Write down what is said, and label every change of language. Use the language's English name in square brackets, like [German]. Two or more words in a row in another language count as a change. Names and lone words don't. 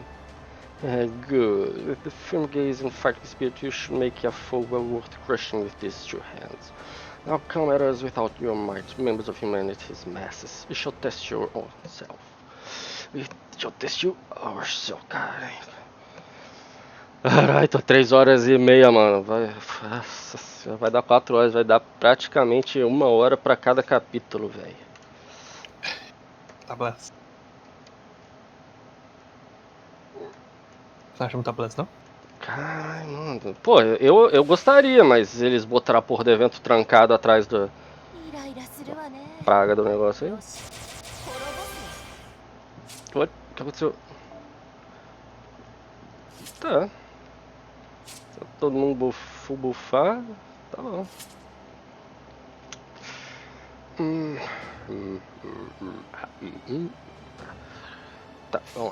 [English] Good. With the firm gaze and fighting spirit, you should make a foe well worth crushing with these two hands. Now come at us without your might, members of humanity's masses. We shall test your own self. We shall test you ourselves, [Portuguese] cara. Caralho, tô 3h30, mano. Vai dar 4 horas, vai dar praticamente 1 hora pra cada capítulo, velho. Tá bless. Você acha muito bless, não? Caralho, mano. Pô, eu gostaria, mas eles botaram a porra do evento trancado atrás da [Japanese] イライラするわね。 [Portuguese] praga do negócio aí. [Japanese] よし、滅ぼす。 [Portuguese] What? O que aconteceu? Tá. Se todo mundo bufar, tá bom. Tá, vamos lá.